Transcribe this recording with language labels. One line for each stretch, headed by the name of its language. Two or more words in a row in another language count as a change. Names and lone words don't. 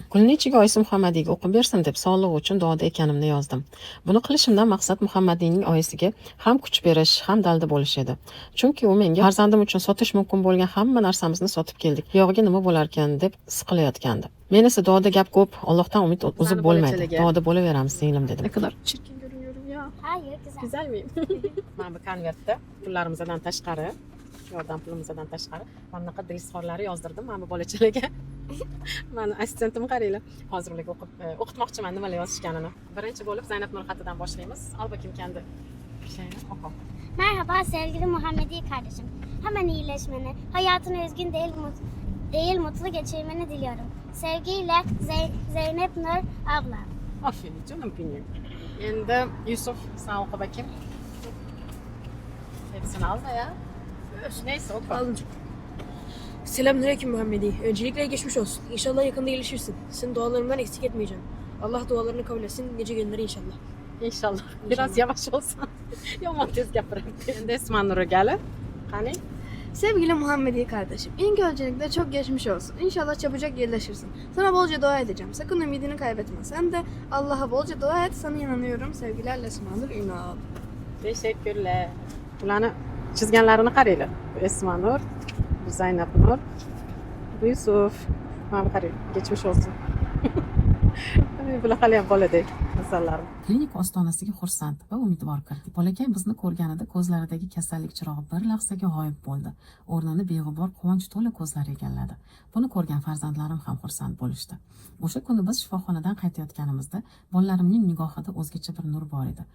Uzbek: Kunni ichiga oyisi Muhammadiyga o'qib bersin deb sog'lig'i uchun duoda ekanimni yozdim. Buni qilishimdan maqsad Muhammadiyning oyisiga ham kuch berish, ham dalda bo'lish edi. Chunki u menga farzandim uchun sotish mumkin bo'lgan hamma narsamizni sotib keldik. Yog'iga nima bo'larkan deb siqilayotgandi. Men esa duoda gap ko'p, Allohdan umid uzib bo'lmaydi. Duoda bo'laveramiz singlim, dedim.
Turkish: Ne kadar çirkin görünüyorum ya. Hayır, güzel. Güzel miyim?
Uzbek: Mana bu konvertda pullarimizdan tashqari, yordam pulimizdan tashqari mana bunaqa dresxorlari yozdirdim mana bu bolachalarga. Mani assistentim qaranglar. Hozir ularga o'qitmoqchiman nimalar yozishganini. Birinchi bo'lib Zaynab Nurxatidan boshlaymiz.
Turkish: Al bakayım kendi şeyini oku. Merhaba sevgili Muhammedi kardeşim. Hemen iyileşmeni, hayatını üzgün değil mutlu geçirmeni diliyorum. Sevgiyle Zeynep Nur abla. Aferin canım benim. Endi Yusuf sen oku bakayım. Hepsini al da ya. Neyse oku. Alınca. Selamünaleyküm Muhammedi. Öncelikle geçmiş olsun. İnşallah yakında iyileşirsin. Senin dualarımdan eksik etmeyeceğim. Allah dualarını kabul etsin. Nice günleri inşallah. İnşallah. Biraz yavaş olsan.
Uzbek: Yomon tez gapiradi. Endi Esma Nur'a gelin. Qani?
Turkish: Sevgili Muhammedi kardeşim, ilk öncelikle çok geçmiş olsun. İnşallah çabucak iyileşirsin. Sana bolca dua edeceğim. Sakın ümidini kaybetme. Sen de Allah'a bolca dua et. Sana inanıyorum. Sevgilerle Esma Nur Ünal. Teşekkürler.
Uzbek: Bularni chizganlarini qaranglar. Bu Esma Nur, bu Zaynab Nur, bu Yusuf. Mana qarang,
Turkish: geçmiş olsun.
Uzbek: Bular hali ham boladek. insonlarni. Klinika ostonasiga xursand va umidvor kirdik. Bolakay bizni ko'rganida ko'zlaridagi kasallik chirog'i bir lahzaga g'oyib bo'ldi. O'rnini beg'ubor quvonch to'la ko'zlar egalladi. Buni ko'rgan farzandlarim ham xursand bo'lishdi. O'sha kuni biz shifoxonadan qaytayotganimizda bolalarimning nigohida o'zgacha bir nur bor edi.